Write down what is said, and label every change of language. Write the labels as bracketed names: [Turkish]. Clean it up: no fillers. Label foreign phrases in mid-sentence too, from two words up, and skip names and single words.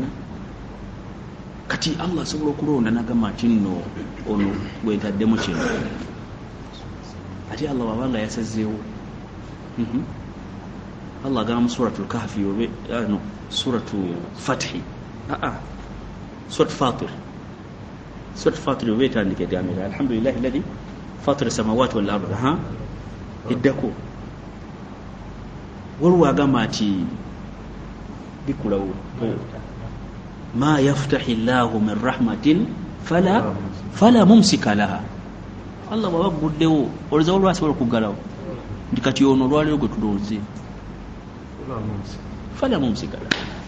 [Ganda] Kati Allah asobola okulonda n'agamba nti nno ono gwentaddemu kino, ate Allah wabanga yasazeewo. Allah agamba mu suratul kahfi suratul fathi, suratul fatir, suratul fatir oba etandika egamira [Arabic] الحمد لله الذي فاطر السماوات والأرض [Ganda] iddako. Waliwo agamba nti bikulawo [Arabic] ما يفتح الله من رحمة فلا ممسك لها. [Ganda] Allah bwaba guddewo olowooza lwasobola okuggalawo nti kati ono olwaleero gwe tulonze [Arabic] فلا ممسك لها.